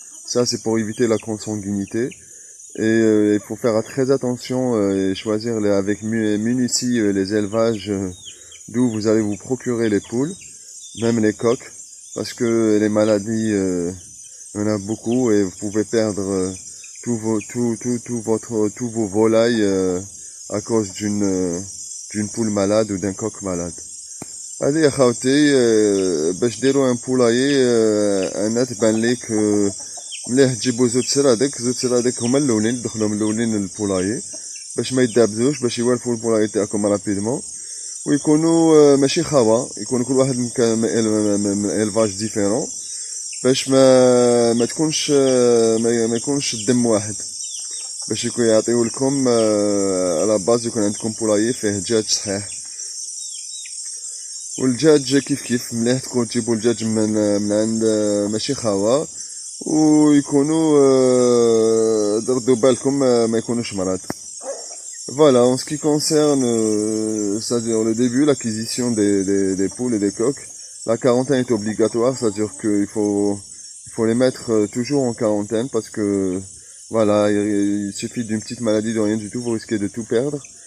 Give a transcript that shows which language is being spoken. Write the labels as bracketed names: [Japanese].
[French] Ça c'est pour éviter la consanguinité. Et il faut faire très attention et choisir avec minutie les élevages d'où vous allez vous procurer les poules, même les coqs, parce que les maladies, il y en a beaucoup et vous pouvez perdre tous vos volailles à cause d'une poule malade ou d'un coq malade. [Arabic] Allez يا خاوتي باش ديروا ان بولايي انا تبان ليك مليح تجيبوا زوج سرادك هما الاولين تدخلهم الاولين للبولايي باش ما يدابزوش باش يوالفوا البولايي تاعكم رابيدمون ويكونوا ماشي خاوه يكونوا كل واحد من الفاج ديفيرون باش ما تكونش ما يكونش الدم واحد باش يكون يعطيو لكم على باز يكون عندكم بولايي فيه دجاج صحيح. والدجاج كيف مليح تكون تجيبوا الدجاج من عند ماشي خاوه ويكونوا دردوا بالكم ما يكونوش مرض. [French] Voilà, en ce qui concerne c'est-à-dire le début, l'acquisition des poules et des coqs, la quarantaine est obligatoire, c'est-à-dire qu'il faut les mettre toujours en quarantaine parce que voilà, il suffit d'une petite maladie, de rien du tout, vous risquez de tout perdre.